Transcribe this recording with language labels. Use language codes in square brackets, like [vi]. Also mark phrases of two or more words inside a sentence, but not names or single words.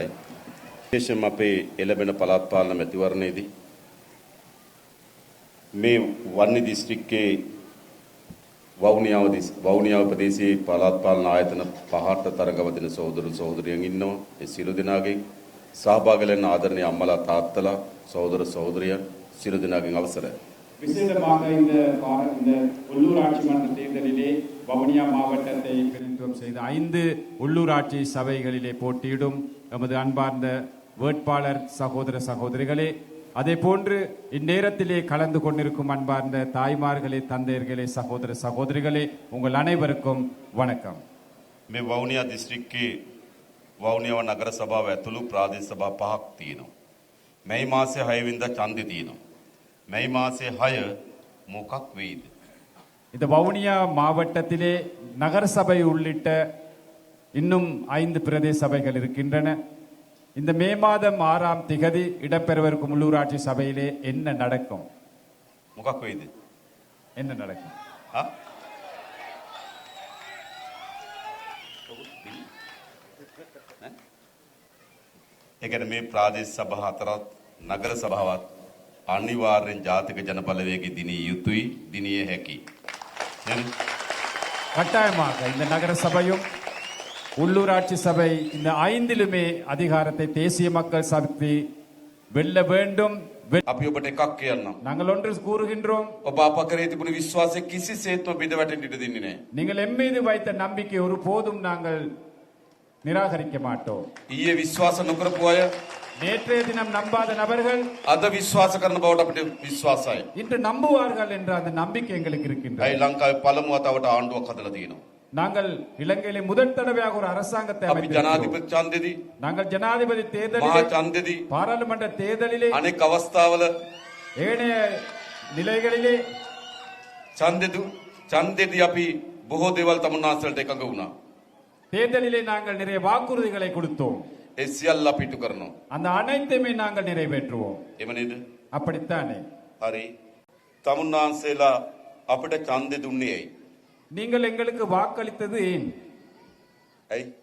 [si] විශේෂයෙන්ම අපේ එළඹෙන පළාත් පාලන මැතිවරණයේදී මේ වන්නි දිස්ත්‍රික්කයේ වවුනියාව ප්‍රදේශයේ පළාත් පාලන ආයතන පහට තරඟවදින සහෝදරු සහෝදරියන් ඉන්නවා. ඒ සියලු දෙනාගේ සහභාගී වෙන ආදරණීය අම්මලා තාත්තලා සහෝදර සහෝදරියන් සියලු දෙනාගෙන් අවසරයි. [ta] விசேடமாக இந்த உள்ளூராட்சி மன்ற தேர்தலிலே வவுனியா மாவட்டத்தை பிரதிநிதித்துவம் செய்த 5 உள்ளூராட்சி சபைகளிலே போட்டியிடும் எமது அன்பார்ந்த வேட்பாளர் சகோதர சகோதரிகளே, அதே போன்று இந்நேரத்திலே கலந்து கொண்டிருக்கும் அன்பார்ந்த தாய்மார்களே, தந்தையர்களே, சகோதர சகோதரிகளே, உங்கள் அனைவருக்கும் வணக்கம். [si] මේ වවුනියා දිස්ත්‍රික්කයේ වවුනියාව නගර සභාව ඇතුළු ප්‍රාදේශ සභා 5ක් තියෙනවා. මේ මාසේ 6 වෙනිදා ඡන්දෙ තියෙනවා. මේ මාසේ 6 මොකක් වෙයිද? [ta] இந்த வவுனியா மாவட்டத்திலே நகர சபை உள்ளிட்ட இன்னும் 5 பிரதேச சபைகள் இருக்கின்றன. இந்த மே மாதம் 6ஆம் திகதி இடம்பெறவிருக்கும் உள்ளூராட்சி சபையிலே என்ன நடக்கும்? [si] මොකක් වෙයිද? [ta] என்ன நடக்கும்? [si] ඒ කියන්නේ මේ ප්‍රාදේශ සභා හතරත් නගර සභාවත් අනිවාර්යෙන් ජාතික ජන බලවේගයේ දිනිය යුතුයි, දිනිය හැකි. [ta] கட்டாயமாக இந்த நகர சபையும் உள்ளூராட்சி சபை இந்த 5லுமே அதிகாரத்தை தேசிய மக்கள் சக்தி வெல்ல வேண்டும். [si] අපි ඔබට එකක් කියන්නම්. [ta] நாங்கள் ஒன்று கூறுகின்றோம். [si] ඔබ අප කරේ තිබුණු විශ්වාසය කිසිසේත්ම බිඳ වැටෙන්න ඉඩ දෙන්නේ නැහැ. [ta] நீங்கள் எம் மீது வைத்த நம்பிக்கை ஒரு போதும் நாங்கள் நிராகரிக்க மாட்டோம். [si] ඊයේ විශ්වාස නොකරපු අය [ta] நேற்றைய தினம் நம்பாத நபர்கள் [si] අද විශ්වාස කරන බවට අපිට විශ්වාසයි. [ta] இன்று நம்புவார்கள் என்ற அந்த நம்பிக்கை எங்களுக்கு இருக்கின்றது. [si] අයි ලංකාවේ පළමු වතාවට ආණ්ඩුවක් හදලා තියෙනවා. [ta] நாங்கள் இலங்கையிலே முதல் தடவையாக ஒரு அரசாங்கத்தை [si] අපි ජනාධිපති ඡන්දෙදී [ta] நாங்கள் ஜனாதிபதி [si] මහා [ta] தேர்தலிலே [si] ඡන්දෙදී [ta] பாராளுமன்ற தேர்தலிலே [si] අනෙක් අවස්ථාවල [ta] ஏனைய நிலைகளிலே [si] ඡන්දෙදී අපි බොහෝ දේවල් තමුන්නාන්සලට එකඟ වුණා. [ta] தேர்தலிலே நாங்கள் நிறைய வாக்குறுதிகளை கொடுத்தோம். [si] ඒ සියල්ල අපි ඉටු කරනවා. [ta] அந்த அனைத்தையுமே நாங்கள் நிறைவேற்றுவோம். [si] එහෙම නේද? [ta] அப்படித்தானே? [si] හරි. තමුන්නාන්සේලා අපිට ඡන්දෙ දුන්නේ ඇයි? [ta] நீங்கள் எங்களுக்கு வாக்களித்தது ஏன்? [si] ඇයි?